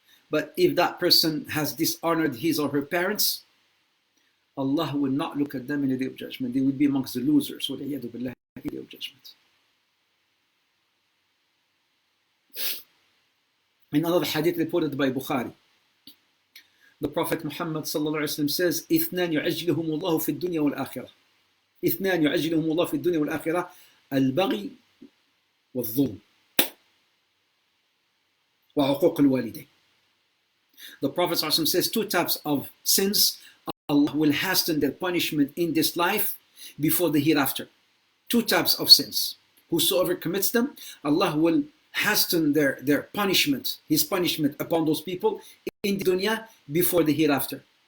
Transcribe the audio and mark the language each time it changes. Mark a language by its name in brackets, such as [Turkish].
[English] But if that person has dishonored his or her parents, Allah will not look at them in the day of judgment. They will be amongst the losers. [Arabic] وَلَعِيَذُ بِاللَّهِ [English] in the day of judgment. In another hadith reported by Bukhari, the Prophet Muhammad sallallahu alaihi wasallam says, [Arabic] اثنان يعجلهم الله في الدنيا والآخرة. اثنان يعجلهم الله في الدنيا والآخرة البغي والظلم وعقوق الوالدين. [English] The Prophet ﷺ says two types of sins Allah will hasten their punishment in this life before the hereafter. Two types of sins. Whosoever commits them, Allah will hasten their punishment, His punishment upon those people in the dunya before the hereafter.